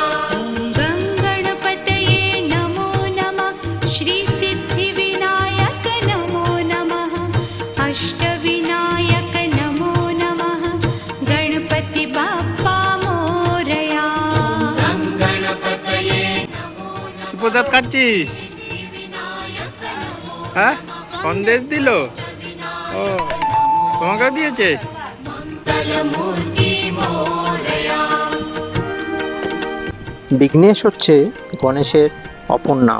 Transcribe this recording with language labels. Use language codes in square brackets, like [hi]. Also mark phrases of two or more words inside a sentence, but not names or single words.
[sa] गणपतये नमो नमः। श्री सिद्धिविनायक नमो नमः। अष्टविनायक नमो नमः। [mr] गणपति बाप्पा मोरया। [sa] गणपतये [bn] প্রসাদ খাচ্ছিস? হ্যাঁ, সন্দেশ দিল? ও, তোমাকে দিয়েছে? [mr] मंगलमूर्ति मोरया। [bn] বিঘ্নেশ হচ্ছে গণেশের অপর নাম।